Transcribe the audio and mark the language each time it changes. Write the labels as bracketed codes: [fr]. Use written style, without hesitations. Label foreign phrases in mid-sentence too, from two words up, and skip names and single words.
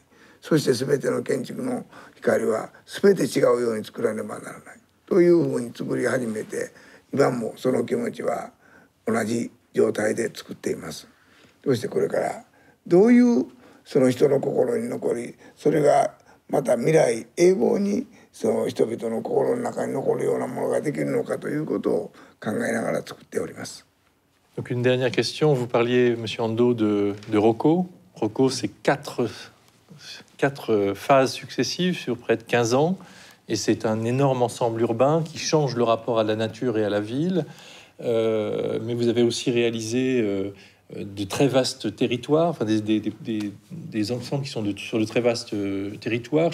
[ja] そして全ての建築の光は全て違うように作らねばならないというふうに作り始めて、今もその気持ちは同じ状態で作っています。そしてこれからどういうその人の心に残り、それがまた未来永劫にその人々の心の中に残るようなものができるのかということを考えながら作っております。 [fr] Donc une dernière question, vous parliez, Monsieur Ando, de Rocco. Rocco, c'est quatre phases successives sur près de 15 ans, et c'est un énorme ensemble urbain qui change le rapport à la nature et à la ville. Mais vous avez aussi réalisé de très vastes territoires, enfin des ensembles qui sont sur de très vastes territoires.